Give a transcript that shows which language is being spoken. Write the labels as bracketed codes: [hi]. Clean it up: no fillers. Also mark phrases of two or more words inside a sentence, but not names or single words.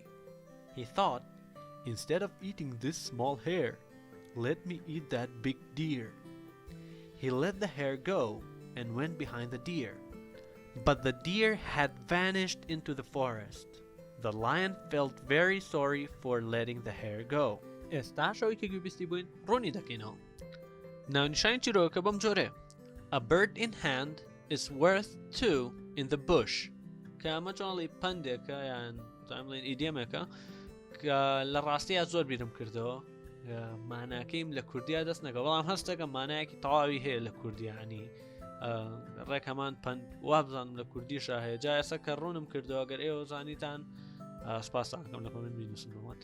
[en] He thought, instead of eating this small hare, let me eat that big deer. He let the hare go and went behind the deer. But the deer had vanished into the forest. The lion felt very sorry for letting the hare go. [ckb] ئێستا شەوێکی گوێبیستی بووین ڕوونی دەکەینەوە. ناونیشانی چیرۆکە بەم جۆرەیە. [en] A bird in hand is worth two in the bush. [ckb] کە ئەمە چۆنڵی پەندێکە یان بڵێن ئیدیەمێکە کە لە ڕاستیە زۆر بیرم کردەوە ماناکەیم لە کوردیا دەست نەکە بەڵام هەستەکە مانایەکی تەواوی هەیە لە کوردیانی ڕێک هەمان پەند وابزانم لە کوردیشە هەیە جا ئێستا کە ڕوونم کردەوە گەر ئێوە زانیتان سپاساکەم لە کۆمنت بینووسن بۆمان.